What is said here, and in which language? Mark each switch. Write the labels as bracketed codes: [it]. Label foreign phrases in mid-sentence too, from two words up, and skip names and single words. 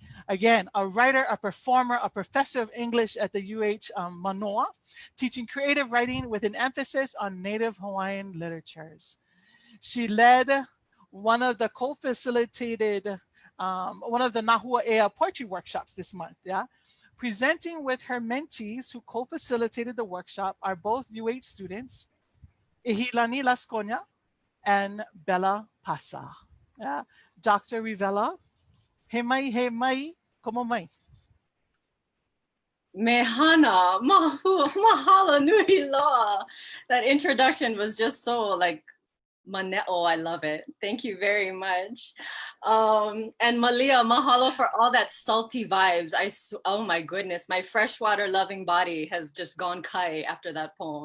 [en] Again, a writer, a performer, a professor of English at the UH Manoa, teaching creative writing with an emphasis on Native Hawaiian literatures. She led one of the co-facilitated one of the Nā Hua Ea poetry workshops this month, yeah? Presenting with her mentees who co-facilitated the workshop are both UH students, ʻIhilani Lasconia and Bella Pasa. Yeah? Dr. Revilla, [haw] he mai, komo mai. Mehana, mahalo nui loa. [en] That introduction was just so like Maneo, I love it. Thank you very much. And Malia, mahalo for all that salty vibes. Oh my goodness, my freshwater loving body has just gone kai after that poem.